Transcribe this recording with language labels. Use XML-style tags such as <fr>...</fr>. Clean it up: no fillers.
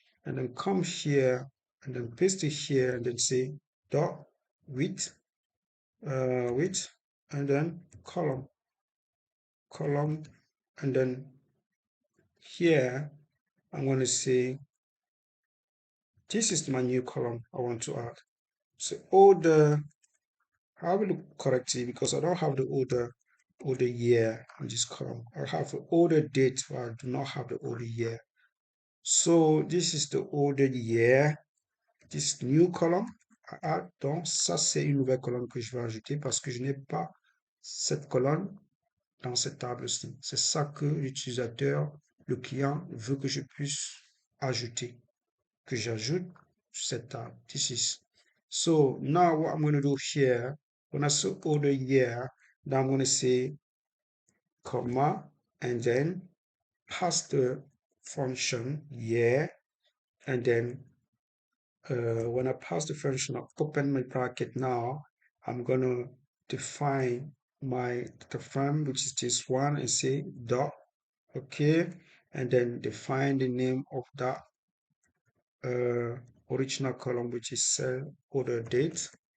<en>And then come here and then paste it here and then say dot width, width, and then column, and then here I'm going to say this is my new column I want to add. So order, I will look correctly because I don't have the order year in this column. I have the order date, but I do not have the order year. So this is the order year, this new column.</en> <fr>Ah, donc ça c'est une nouvelle colonne que je vais ajouter parce que je n'ai pas cette colonne dans cette table-ci. C'est ça que l'utilisateur, le client veut que je puisse ajouter, que j'ajoute sur cette table.</fr> <en>This is. So now what I'm going to do here, when I say order year, now I'm going to say comma and then pass the function year, and then when I pass the function, I'll open my bracket now, I'm going to define the frame, which is this one, and say dot, okay, and then define the name of that original column, which is cell order date.</en>